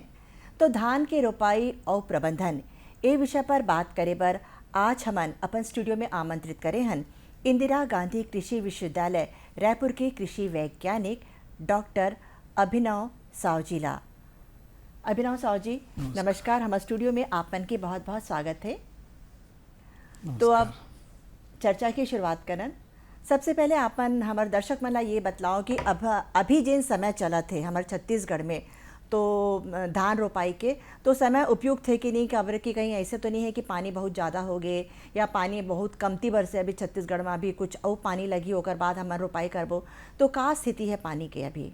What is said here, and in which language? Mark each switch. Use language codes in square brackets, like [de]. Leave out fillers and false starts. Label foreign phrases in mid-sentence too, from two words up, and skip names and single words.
[hne] तो धान के रोपाई और प्रबंधन ए विषय पर बात करे बर आज हमन अपन स्टूडियो में आमंत्रित करे हन इंदिरा गांधी कृषि विश्वविद्यालय रायपुर के कृषि वैज्ञानिक डॉक्टर अभिनव सावजीला। अभिनव साव जी नमस्कार, हमारे स्टूडियो में आपन के बहुत बहुत स्वागत है। तो अब चर्चा की शुरुआत करन। सबसे पहले आपन हमारे दर्शक मन ला ये बतलाओ कि अब अभी जिन समय चला थे हमारे छत्तीसगढ़ में तो धान रोपाई के, तो समय उपयुक्त है कि नहीं, खबर कि कहीं ऐसे तो नहीं है कि पानी बहुत ज़्यादा हो गए या पानी बहुत कमती बरसे अभी छत्तीसगढ़ में, अभी कुछ और पानी लगी होकर बाद हमारे रोपाई करबो, तो का स्थिति है पानी के अभी?